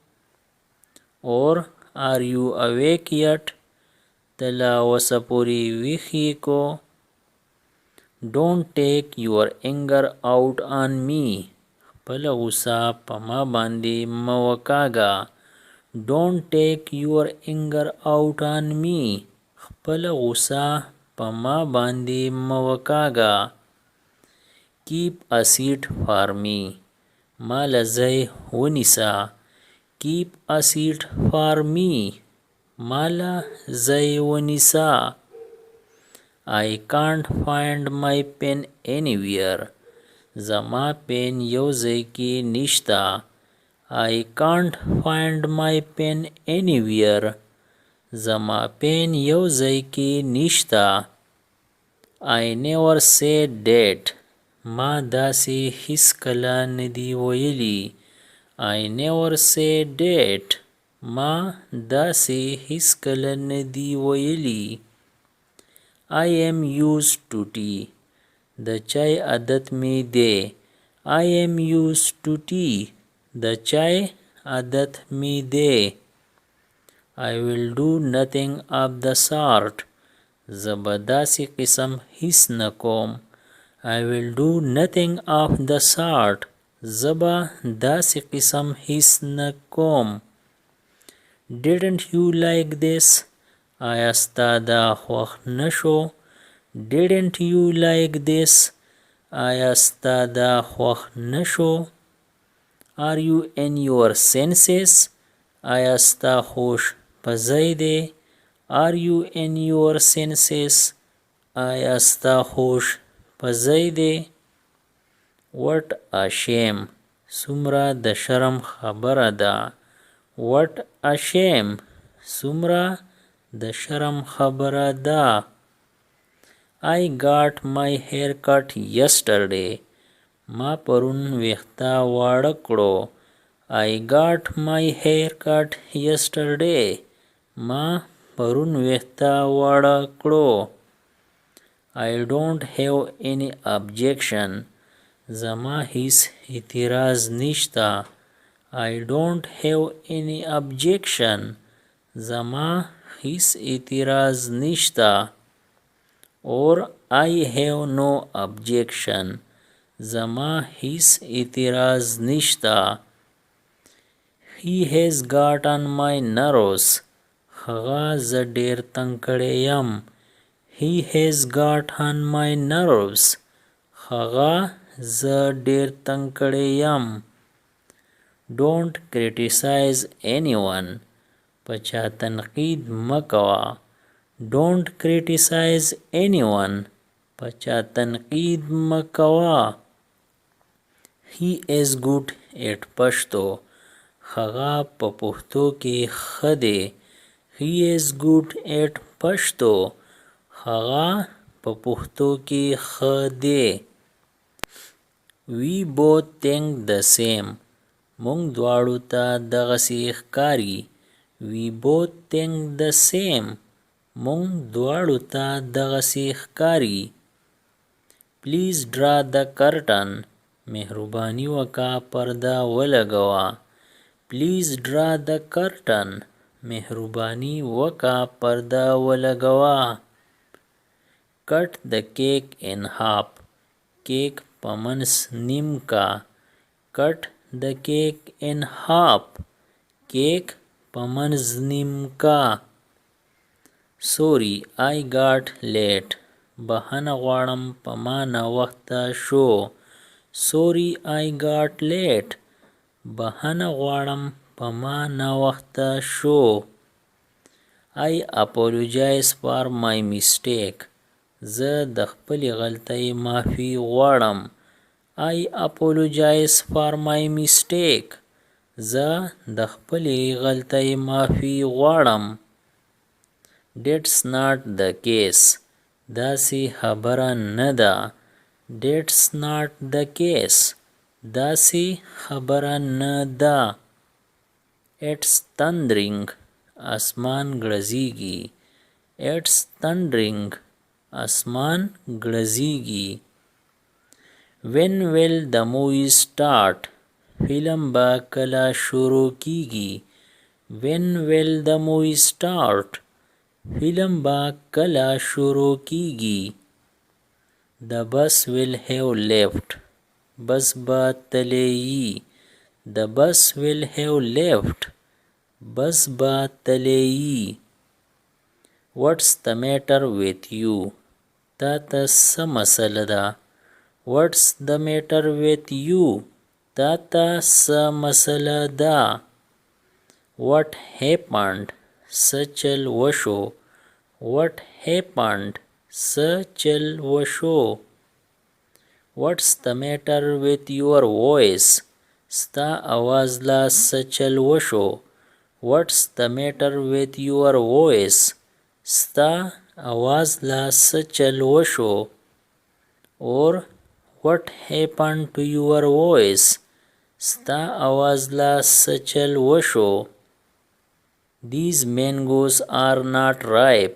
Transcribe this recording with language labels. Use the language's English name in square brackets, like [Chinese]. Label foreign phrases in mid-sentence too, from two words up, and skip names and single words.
[English] Or are you awake yet? [Pashto] ته لا اوسه پورې ویښ یې کو. [English] Don't take your anger out on me. [Pashto] خپله غوسه په ما باندې مه وکاږه. [English] Don't take your anger out on me. [Pashto] خپله غوسه په ما باندې مه وکاږه. [English] Keep a seat for me. [Pashto] ما له ځای ونیسه. [English] Keep a seat for me. [Pashto] ما له ځای ونیسه. [English] I can't find my pen anywhere. [Pashto] زما پین یو ځای کې نشته. [English] I can't find my pen anywhere. [Pashto] زما پین یو ځای کې نشته. [English] I never said that. [Pashto] ما داسې هیڅکله نه دي ویلي. [English] I never said that. [Pashto] ما داسې هیڅکله نه دي ویلي. [English] I am used to tea. [Pashto] د چای عادت می دی. [English] I am used to tea. [Pashto] د چای عادت می دی. [English] I will do nothing of the sort. [Pashto] زه به داسې قسم هیڅ نه کوم. [English] I will do nothing of the sort. [Pashto] زه به داسې قسم هیڅ نه کوم. [English] Didn't you like this? [Pashto] آیا ستا دا خوښ نه شو؟ [English] Didn't you like this? [Pashto] آیا ستا دا خوښ نه شو؟ [English] Are you in your senses? [Pashto] آیا ستا هوش په ځای دی؟ [English] Are you in your senses? [Pashto] آیا ستا هوش په ځای دی؟ [English] What a shame. [Pashto] څومره د شرم خبره ده. [English] What a shame. [Pashto] څومره د شرم خبره ده. [English] I got my hair cut yesterday. [Pashto] ما پرون ویښته واړه کړو. [English] I got my hair cut yesterday. [Pashto] ما پرون ویښته واړه کړو. [English] I don't have any objection. [Pashto] زما هیڅ اعتراض نشته. [English] I don't have any objection. [Pashto] زما هیڅ اعتراض نشته. [English] Or I have no objection. [Pashto] زما هیڅ اعتراض نشته. [English] He has got on my nerves. [Pashto] هغه زه ډیر تنګ کړی یم. [English] He has got on my nerves. [Pashto] هغه زه ډیر تنګ کړی یم. [English] Don't criticize anyone. [Pashto] په چا تنقید مه کوه. [English] Don't criticize anyone. [Pashto] په چا تنقید مه کوه. [English] He is good at Pashto. [Pashto] هغه په پښتو کې ښه دی. [English] He is good at Pashto. [Pashto] هغه په پښتو کې ښه دی. [English] We both think the same. [Pashto] مونږ دواړو ته دغسې ښکاري. [English] We both think the same. [Pashto] مونږ دواړو ته دغسې ښکاري. [English] Please draw the curtain. [Pashto] مهرباني وکړه پرده ولګوه. [English] Please draw the curtain. [Pashto] مهرباني وکړه پرده ولګوه. [English] Cut the cake in half. [Pashto] کیک په منځ نیم کا. [English] Cut the cake in half. [Pashto] کیک په منځ نیم کا. [English] Sorry, I got late. [Pashto] بخښنه غواړم په ما ناوخته شو. [English] Sorry, I got late. [Pashto] بخښنه غواړم په په ما ناوخته شو. [English] I apologize for my mistake. [Pashto] زه د خپلې غلطۍ معافي غواړم. [English] I apologize for my mistake. [Pashto] زه د خپلې غلطۍ معافي غواړم. [English] That's not the case. [Pashto] داسې خبره نه ده. [English] That's not the case. [Pashto] داسې خبره نه ده. [English] It's thundering. [Pashto] اسمان ګړزیږي. [English] It's thundering. [Pashto] اسمان ګړزیږي. [English] When will the movie start? [Pashto] فلم به کله شروع کیږي. [English] When will the movie start? [Pashto] فلم به کله شروع کیږي. [English] The bus will have left. [Pashto] بس به تللی وي. [English] The bus will have left. [Pashto] بس به تللی وي. [English] What's the matter with you? [Pashto] تا ته څه مسله ده؟ [English] What's the matter with you? [Pashto] تا ته څه مسله ده؟ [English] What happened? [Pashto] څه چل وشو؟ [English] What happened? [Pashto] څه چل وشو؟ [English] What's the matter with your voice? [Pashto] ستا आवाज لا څه چل وشو؟ [English] What's the matter with your voice? [Pashto] ستا आवाज لا څه چل وشو؟ [English] Or what happened to your voice? [Pashto] ستا आवाज لا څه چل وشو؟ [English] These mangoes are not ripe.